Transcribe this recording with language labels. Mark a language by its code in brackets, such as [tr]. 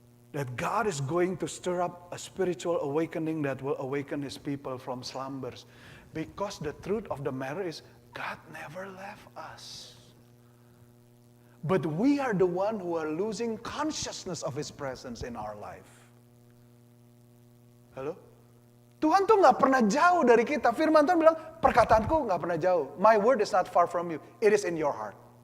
[en] That God is going to stir up a spiritual awakening that will awaken His people from slumbers. Because the truth of the matter is, God never left us. But we are the one who are losing consciousness of His presence in our life. [id] Halo? Tuhan tuh gak pernah jauh dari kita. Firman Tuhan bilang, perkataanku gak pernah jauh. [en] My word is not far from you. It is in your heart.